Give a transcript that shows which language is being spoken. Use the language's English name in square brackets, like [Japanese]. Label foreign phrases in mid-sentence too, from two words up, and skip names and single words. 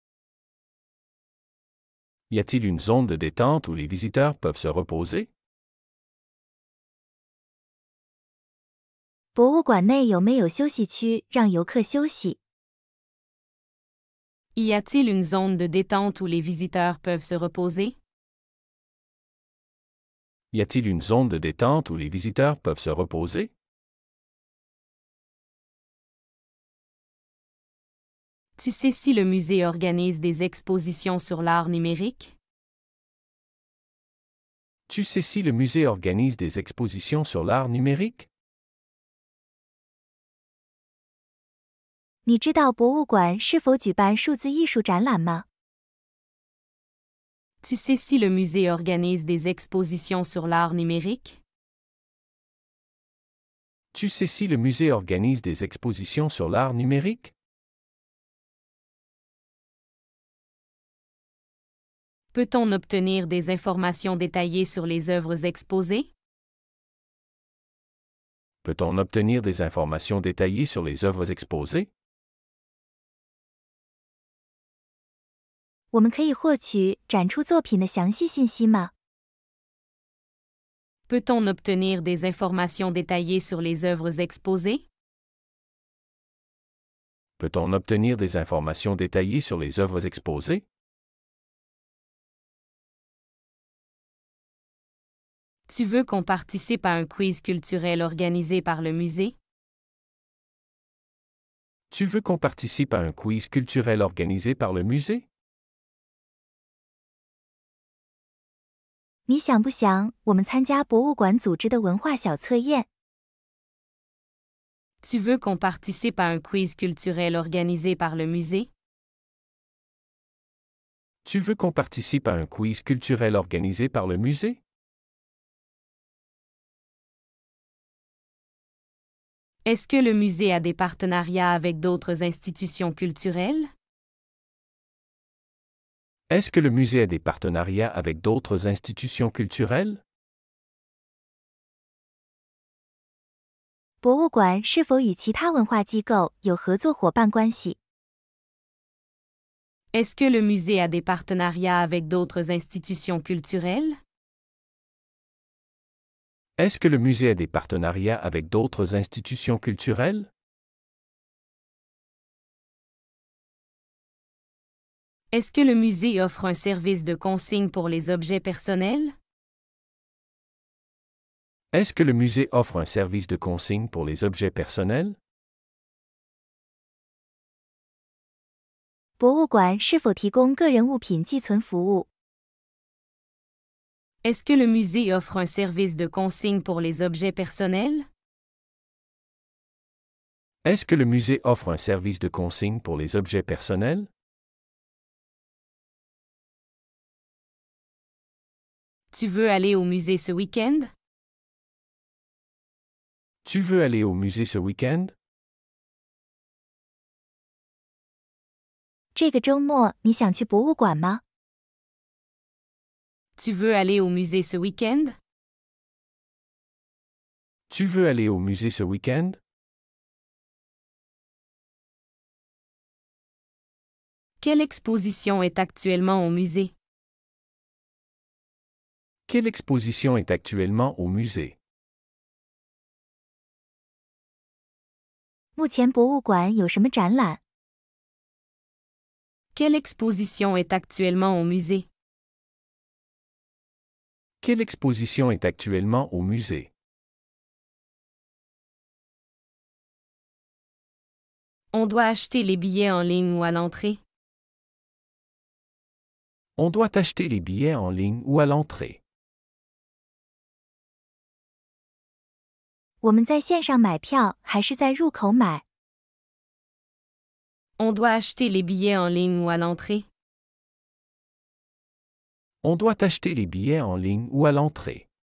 [French] Y a-t-il une zone de détente où les visiteurs peuvent se reposer? [Chinese] 博物馆内有没有休息区让游客休息？ [French] Y a-t-il une zone de détente où les visiteurs peuvent se reposer? Y a-t-il une zone de détente où les visiteurs peuvent se reposer? Tu sais si le musée organise des expositions sur l'art numérique? Tu sais si le musée organise des expositions sur l'art numérique? [Chinese] 你知道博物馆是否举办数字艺术展览吗？ [French] Tu sais si le musée organise des expositions sur l'art numérique? Tu sais si le musée organise des expositions sur l'art numérique? Peut-on obtenir des informations détaillées sur les œuvres exposées? Peut-on obtenir des informations détaillées sur les œuvres exposées? [Chinese] 我们可以获取展出作品的详细信息吗？ [French] Peut-on obtenir des informations détaillées sur les œuvres exposées? Peut-on obtenir des informations détaillées sur les œuvres exposées? Tu veux qu'on participe à un quiz culturel organisé par le musée? Tu veux qu'on participe à un quiz culturel organisé par le musée? [Chinese] 你想不想我们参加博物馆组织的文化小测验？ [French] Tu veux qu'on participe à un quiz culturel organisé par le musée? Tu veux qu'on participe à un quiz culturel organisé par le musée? Est-ce que le musée a des partenariats avec d'autres institutions culturelles? Est-ce que le musée a des partenariats avec d'autres institutions culturelles? [Chinese] 博物馆是否与其他文化机构有合作伙伴关系？ [French] Est-ce que le musée a des partenariats avec d'autres institutions culturelles? Est-ce que le musée a des partenariats avec d'autres institutions culturelles? Est-ce que le musée offre un service de consigne pour les objets personnels? Est-ce que le musée offre un service de consigne pour les objets personnels? [Chinese] 博物馆是否提供个人物品寄存服务？ [French] Est-ce que le musée offre un service de consigne pour les objets personnels? Est-ce que le musée offre un service de consigne pour les objets personnels? Tu veux aller au musée ce week-end? Tu veux aller au musée ce week-end? [Chinese] 这个周末你想去博物馆吗？ [French] Tu veux aller au musée ce week-end? Tu veux aller au musée ce week-end? Quelle exposition est actuellement au musée? Quelle exposition est actuellement au musée? [Chinese] 目前博物馆有什么展览？ [French] Quelle exposition est actuellement au musée? Quelle exposition est actuellement au musée? On doit acheter les billets en ligne ou à l'entrée. On doit acheter les billets en ligne ou à l'entrée. [Chinese] 我们在线上买票还是在入口买？ [French] On doit acheter les billets en ligne ou à l'entrée. On doit acheter les billets en ligne ou à l'entrée.